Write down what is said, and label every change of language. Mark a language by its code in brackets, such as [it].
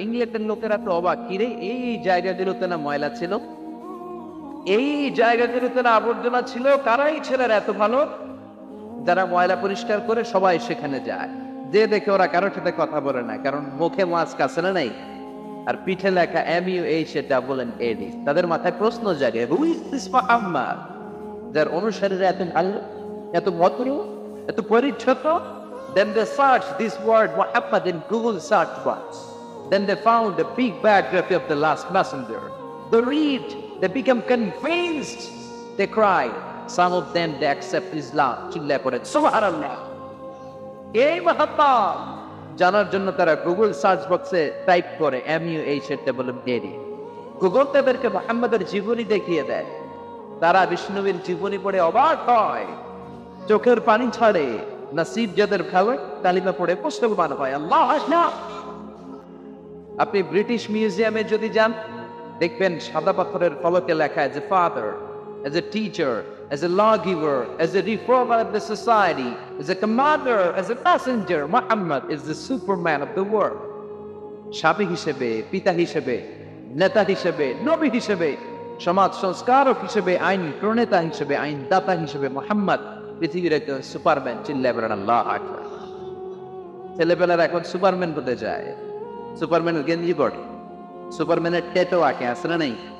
[bn] ইংল্যান্ডের লোকেরা তো অবাক, কিরে এই জায়গাগুলোতে না ময়লা ছিল, এই জায়গাগুলোতে না আবর্জনা ছিল, কারাই ছেলেরা এত ভালো যারা ময়লা পরিষ্কার করে সবাই সেখানে যায়। যে দেখে ওরা কারোর সাথে কথা বলে না, কারণ মুখে মাস্ক আছে না নাই, আর পিঠে লেখা MUHAFFAD। তাদের মাথায় প্রশ্ন জাগে, [en] who is this Muhammad, [bn] যার অনুসারীরা এত ভালো, এত ভদ্র, এত পরিচ্ছন্ন? [en] Then they searched this word Muhammad in Google search box. Then they found a big biography of the last messenger. They read, they become convinced, they cry. Some of them they accept Islam. [bn] চিল্লায় পড়ে সুবহানাল্লাহ। এই মুহাম্মদ জানার জন্য তারা Google search বক্সে type করে MUHAFFAD। Google তাদেরকে মুহাম্মাদের জীবনী দেখিয়ে দেয়। তারা বিষ্ণুবীর জীবনী পড়ে অবাক হয়, চোখের পানি ছাড়ে। নসিব যাদের ভালো, কালিমা পড়ে মুসলমান হয়। আল্লাহ আকবার। আপনি ব্রিটিশ মিউজিয়ামে যদি যান, দেখবেন সাদা পাথরের ফলকে লেখা, [en] as a father, as a teacher, as a lawgiver, as a reformer of the society, as a commander, as a messenger, Muhammad is the superman of the world. [bn] স্বামী হিসেবে, পিতা হিসেবে, নেতা হিসেবে, নবী হিসেবে, সমাজ সংস্কারক হিসেবে, আইন প্রণেতা হিসেবে, আইনদাতা হিসেবে মুহাম্মদ পৃথিবীর একজন সুপারম্যান। চিল্লায় বলেন আল্লাহু আকবার। ছেলেবেলার এখন সুপারম্যান হতে যায়, সুপারম্যানের গেঞ্জি পড়ে, সুপারম্যানের ট্যাটু আঁকে, আছে না নাই?